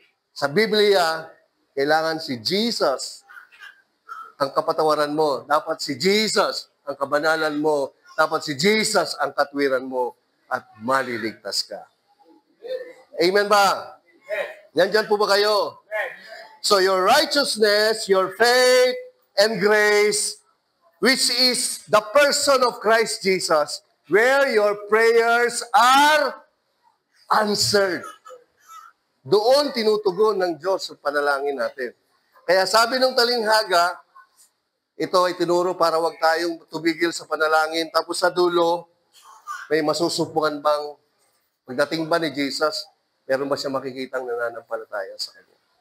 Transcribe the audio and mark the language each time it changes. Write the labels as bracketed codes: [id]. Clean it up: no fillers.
[tl] Sa Biblia, kailangan si Jesus ang kapatawaran mo. Dapat si Jesus ang kabanalan mo. Dapat si Jesus ang katwiran mo at maliligtas ka. Amen ba? Nandyan po ba kayo? [en] So your righteousness, your faith, and grace, which is the person of Christ Jesus, where your prayers are answered. [tl] Doon tinutugon ng Diyos ang panalangin natin. Kaya sabi ng talinghaga, ito ay tinuro para wag tayong tumigil sa panalangin. Tapos sa dulo, may masusupungan bang pagdating ba ni Jesus, meron ba siya makikitang nananampalataya sa Kanya?